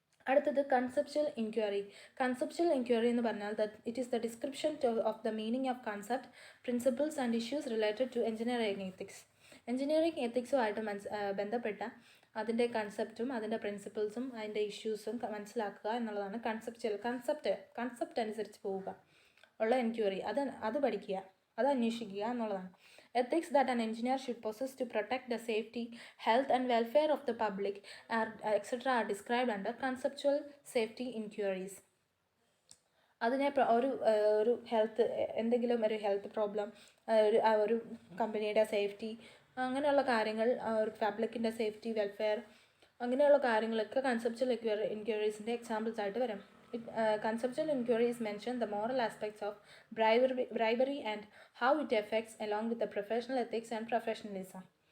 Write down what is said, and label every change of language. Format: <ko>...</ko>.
<ml>അടുത്തത് conceptual inquiry. Conceptual inquiry എന്ന് പറഞ്ഞാൽ</ml> <en>It is the description of the meaning of concept, principles and issues related to engineering ethics.</en> <ml>Engineering എത്തിക്സുമായിട്ട് ബന്ധപ്പെട്ട അതിൻ്റെ കൺസെപ്റ്റും അതിൻ്റെ പ്രിൻസിപ്പിൾസും അതിൻ്റെ ഇഷ്യൂസും മനസ്സിലാക്കുക എന്നുള്ളതാണ് കൺസെപ്റ്റ് അനുസരിച്ച് പോവുക ഉള്ള എൻക്വയറി. അത് പഠിക്കുക, അത് അന്വേഷിക്കുക എന്നുള്ളതാണ്.</ml> <en>Ethics that an engineer should possess to protect the safety, health and welfare of the public etc. are described under conceptual safety inquiries.</en> <ml>അതിനെ ഒരു ഹെൽത്ത് എന്തെങ്കിലും ഒരു ഹെൽത്ത് പ്രോബ്ലം, ഒരു കമ്പനിയുടെ സേഫ്റ്റി, അങ്ങനെയുള്ള കാര്യങ്ങൾ, ഒരു പബ്ലിക്കിൻ്റെ സേഫ്റ്റി വെൽഫെയർ, അങ്ങനെയുള്ള കാര്യങ്ങളൊക്കെ കൺസെപ്ച്വൽ ഇൻക്വയറീസിൻ്റെ എക്സാമ്പിൾസ് ആയിട്ട് വരും.</ml> <en>Conceptual inquiries mention the moral aspects of bribery and how it affects along with the professional ethics and professionalism.</en>